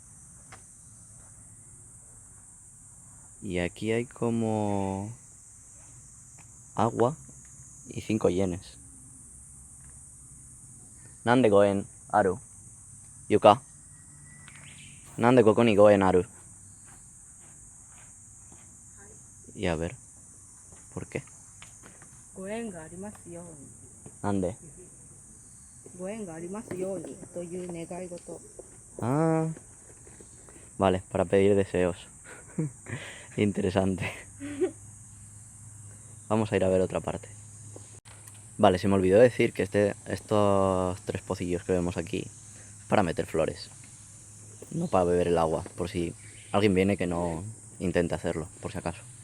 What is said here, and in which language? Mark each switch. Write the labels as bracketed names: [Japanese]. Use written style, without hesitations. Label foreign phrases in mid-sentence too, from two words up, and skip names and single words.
[Spanish] Y aquí hay como agua y 5 yenes. [Japanese] なんで五円ある? Yuka. なんでここに五円ある? [Spanish] Y a ver, ¿por qué? [Japanese] ご縁がありますように、 Nande. ご縁がありますようにという願い事。 [Spanish] Ah, vale, para pedir deseos. Interesante. Vamos a ir a ver otra parte. Vale, se me olvidó decir que estos 3 pocillos que vemos aquí es para meter flores, no para beber el agua, por si alguien viene que no intente hacerlo, por si acaso.